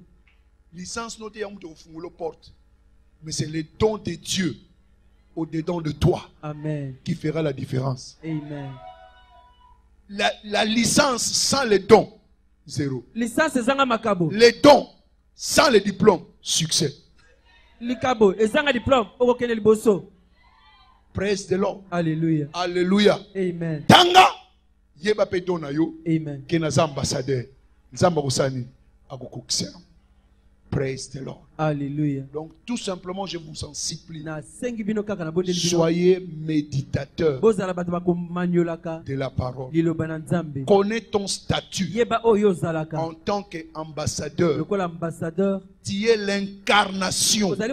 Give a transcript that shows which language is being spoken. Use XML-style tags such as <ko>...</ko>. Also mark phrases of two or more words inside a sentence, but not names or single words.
<fr>Licence notée à la porte. Mais c'est le don de Dieu au-dedans de toi. Amen. Qui fera la différence. Amen. La licence sans le don, zéro.</fr> <ln>Licence ezanga makabo.</ln> <fr>Les dons sans le diplôme, succès.</fr> <ln>Likabo ezanga diplôme okokende liboso.</ln> <en>Praise the Lord.</en> <fr>Alléluia. Alléluia. Amen.</fr> <ln>Tanga yeba pe dona yo. Amen. Kenaza ambassadeur. Nzamba kosani akokokisa.</ln> <en>Praise the Lord.</en> <fr>Alléluia. Donc tout simplement, je vous en supplie, soyez méditateurs de la parole. Connais ton statut en tant qu'ambassadeur. Tu es l'incarnation.</fr>